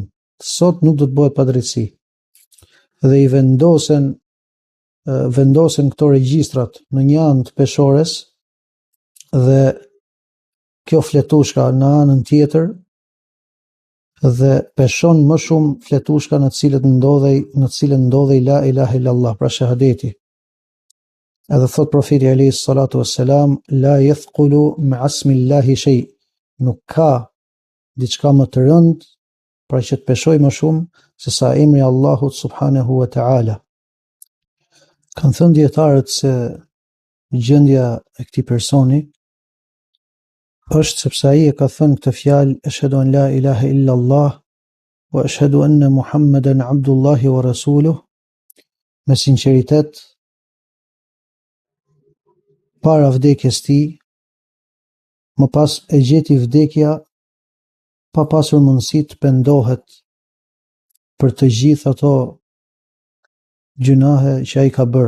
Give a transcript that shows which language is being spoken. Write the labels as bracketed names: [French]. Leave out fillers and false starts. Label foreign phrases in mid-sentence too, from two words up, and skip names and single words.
[Albanian] Sot nuk do të bëhet padrejtësi. Dhe i vendosen këto regjistrat në një anë të peshores dhe kjo fletushka në anën tjetër, dhe peshon më shumë fletushka në të cilën ndodhej [Arabic] لا إله إلا الله, [Albanian] pra shahadeti. Edhe thot profeti [Arabic] عليه الصلاة والسلام: لا يثقل مع اسم الله شيء. [Albanian] Nuk ka diçka më të rëndë pra që të peshoj më shumë se sa emri Allahut [Arabic] سبحانه وتعالى. [Albanian] Kanë thënë dietarët se gjendja e këtij personi është sepse ai e ka thënë këtë fjalë: [Arabic] أشهد أن لا إله إلا الله وأشهد أن محمدا عبد الله ورسوله, [Albanian] me sinqeritet, para vdekjes tij. Më pas e gjeti vdekja pa pasur mundësi të pendohet për të gjithë ato gjunahe që ai ka bërë.